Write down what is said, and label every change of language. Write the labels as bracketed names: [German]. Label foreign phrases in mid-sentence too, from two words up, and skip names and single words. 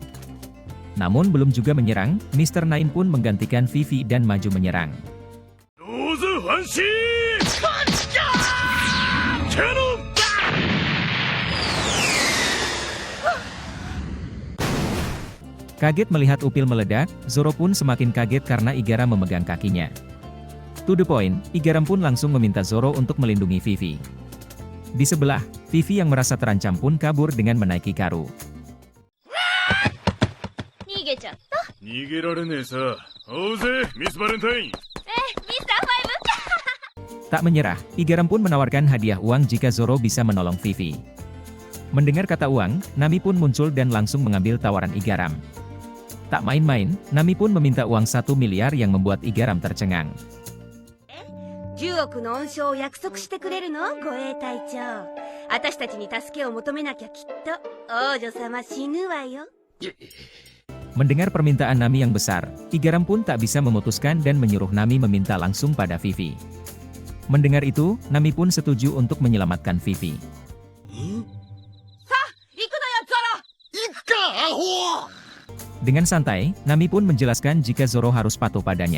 [Indonesian] Namun belum juga menyerang, Mr. Nine pun menggantikan Vivi dan maju menyerang. Kaget melihat upil meledak, Zoro pun semakin kaget karena Igaram memegang kakinya. [English] To the point, [Indonesian] Igaram pun langsung meminta Zoro untuk melindungi Vivi. Di sebelah, Vivi yang merasa terancam pun kabur dengan menaiki Karu. Tak menyerah, Igaram pun menawarkan hadiah uang jika Zoro bisa menolong Vivi. Mendengar kata uang, Nami pun muncul dan langsung mengambil tawaran Igaram. Tak main-main, Nami pun meminta uang 1 miliar yang membuat Igaram tercengang. [Japanese] 10 億の恩賞を約束してくれるの、護衛隊長。私たちに助けを求めなきゃきっと王女様死ぬわよ。 [Indonesian] Mendengar permintaan Nami yang besar, Igaram pun tak bisa memutuskan dan menyuruh Nami meminta langsung pada Vivi. Mendengar itu, Nami pun setuju untuk menyelamatkan Vivi. Dengan santai, Nami pun menjelaskan jika Zoro harus patuh padanya.